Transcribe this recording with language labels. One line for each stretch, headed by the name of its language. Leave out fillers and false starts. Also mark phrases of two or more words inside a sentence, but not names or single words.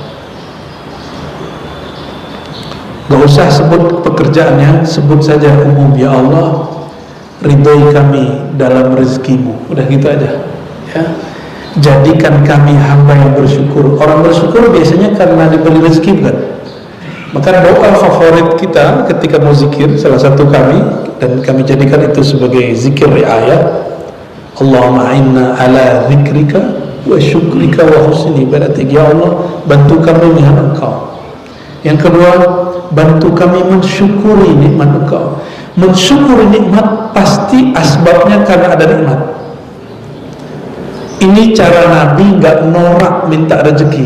Indonesian: Gak usah sebut pekerjaannya, sebut saja umum, ya Allah ridhoi kami dalam rezekimu, udah gitu aja ya. Jadikan kami hamba yang bersyukur. Orang bersyukur biasanya karena diberi rezeki, bukan? Maka doa favorit kita ketika mau zikir, salah satu kami, dan kami jadikan itu sebagai zikir riayah,
Arabic: اللهم إنا على ذكرك وشكرك وحسن عبادتك.
Indonesian: Ya Allah, bantu kami dengan Engkau. Yang kedua, bantu kami mensyukuri nikmat Engkau. Mensyukuri nikmat pasti asbabnya karena ada nikmat. Ini cara Nabi nggak norak minta rezeki.